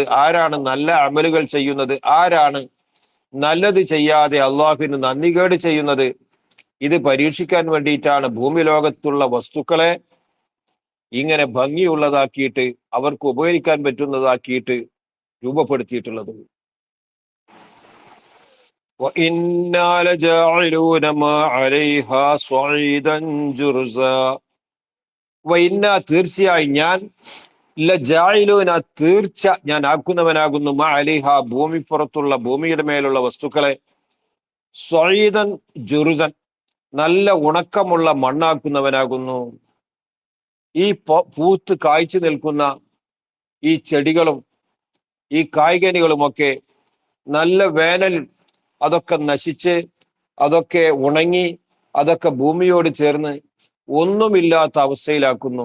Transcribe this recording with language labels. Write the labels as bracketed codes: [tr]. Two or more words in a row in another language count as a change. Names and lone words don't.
[ml] ആരാണ് നല്ല അമലുകൾ ചെയ്യുന്നത്? ആരാണ് നല്ലത് ചെയ്യാതെ അള്ളാഹുവിന് നന്ദികേട് ചെയ്യുന്നത്? ഇത് പരീക്ഷിക്കാൻ വേണ്ടിയിട്ടാണ് ഭൂമി ലോകത്തുള്ള വസ്തുക്കളെ ഇങ്ങനെ ഭംഗിയുള്ളതാക്കിയിട്ട് അവർക്ക് ഉപകരിക്കാൻ പറ്റുന്നതാക്കിയിട്ട് രൂപപ്പെടുത്തിയിട്ടുള്ളത്. [ar] وَإِنَّا لَجَاعِلُونَ مَا عَلَيْهَا صَعِيدًا جُرُزًا. [ml] وَإِنَّا തീർച്ചയായും ഞാൻ, ലജാഇലൂന തീർച്ച ഞാൻ ആക്കുന്നവനാകുന്നു, [ar] ما عليها [ml] ഭൂമിപ്പുറത്തുള്ള, ഭൂമിയുടെ മേലുള്ള വസ്തുക്കളെ, [ar] صعيدا جرزا [ml] നല്ല ഉണക്കമുള്ള മണ്ണാക്കുന്നവനാകുന്നു. ഈ പൂത്ത് കായ്ച്ചു നിൽക്കുന്ന ഈ ചെടികളും ഈ കായ്കനികളുമൊക്കെ നല്ല വേനൽ അതൊക്കെ നശിച്ച്, അതൊക്കെ ഉണങ്ങി, അതൊക്കെ ഭൂമിയോട് ചേർന്ന് ഒന്നുമില്ലാത്ത അവസ്ഥയിലാക്കുന്നു.